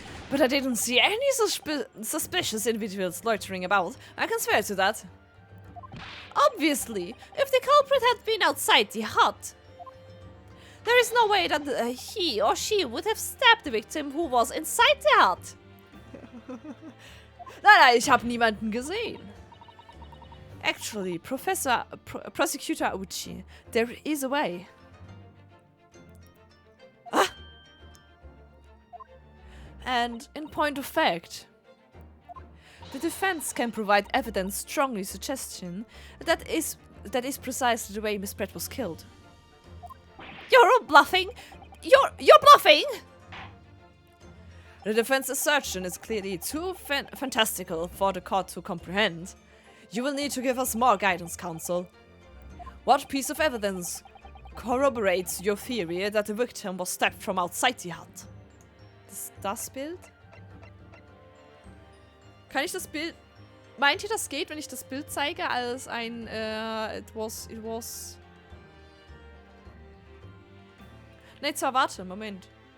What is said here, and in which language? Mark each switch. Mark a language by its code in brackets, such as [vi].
[en] But I didn't see any suspicious individuals loitering about. I can swear to that. Obviously, if the culprit had been outside the hut, there is no way that he or she would have stabbed the victim who was inside the hut. [de] Nein, ich habe niemanden gesehen. [en] Actually, Prosecutor Uchi, there is a way. Ah! And in point of fact, the defense can provide evidence strongly suggesting that is precisely the way Miss Brett was killed. You're all bluffing! You're bluffing! The defense assertion is clearly too fantastical for the court to comprehend. You will need to give us more guidance, Counsel. What piece of evidence corroborates your theory that the victim was stabbed from outside the hut? [de] Das Bild? Kann ich das Bild... Meint ihr, das geht, wenn ich das Bild zeige als ein... [en] it was... [de] Ne, zwar, warte, Moment.